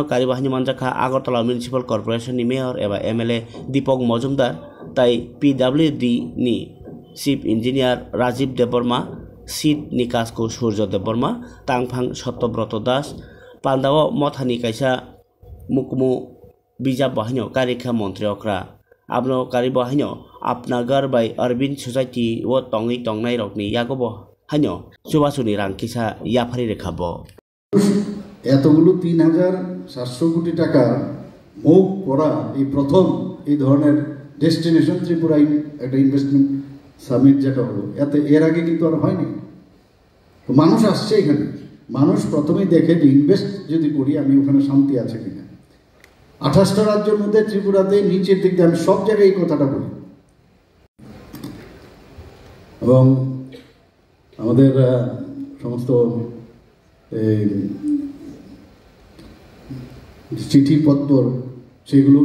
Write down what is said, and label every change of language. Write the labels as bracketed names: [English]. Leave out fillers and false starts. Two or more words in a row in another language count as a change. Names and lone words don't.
[Kok Borok] karibahini manjakha Agartala Municipal Corporation ni mayor eba MLA Deepak Mojumdar tai PWD ni [English] Chief Engineer [Kok Borok] Rajiv Deborma Seat Nikasko Surjo Deborma Tangphang Satyabroto Das pandao mothani kaisa mukmu bijab bahanyo karikha montriokra abno kari bahanyo apnagar by Arvind Society o tongi tongnai rokni yagobo hanyo subasuni rang kisa yaphari rekhabo [Bangla] এতগুলো ৩,৭০০ কোটি টাকা মুভ করা এই প্রথম এই ধরনের ডেস্টিনেশন ত্রিপুরায় একটা ইনভেস্টমেন্ট সামিট যেটা হলো এর আগে কিন্তু আর হয়নি তো মানুষ আসছে এখানে মানুষ প্রথমেই দেখে যে ইনভেস্ট যদি করি আমি ওখানে শান্তি আছে কিনা ২৮টা রাজ্যের মধ্যে ত্রিপুরাতে নিচের দিক দিয়ে আমি সব জায়গায় এই কথাটা বলি এবং আমাদের সমস্ত চিঠিপত্র সেগুলো